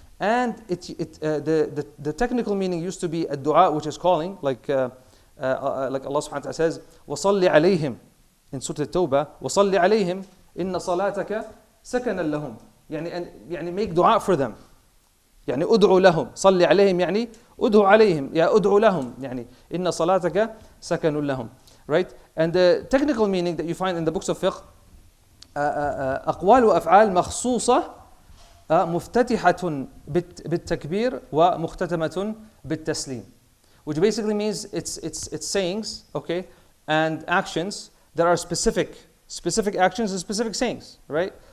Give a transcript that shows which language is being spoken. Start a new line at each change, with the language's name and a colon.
English: And the technical meaning used to be a dua, which is calling, like Allah subhanahu wa ta'ala says, وَصَلِّ عَلَيْهِمْ in Surah At-Tawbah,
Arabic: وَصَلِّ عَلَيْهِمْ إِنَّ صَلَاتَكَ سَكَنًا لَهُمْ.
English: يعني make dua for them.
Arabic: يعني أدعو لهم. صلي عليهم يعني أدعو عليهم. يا أدعو لهم. يعني إن صلاتك سكن لهم. Right?
English: And the technical meaning that you find in the books of fiqh,
Arabic: أقوال وأفعال مخصوصة مفتتحة بالتكبير ومختتمة بالتسليم.
English: Which basically means it's sayings, okay, and actions that are specific actions and specific sayings, right?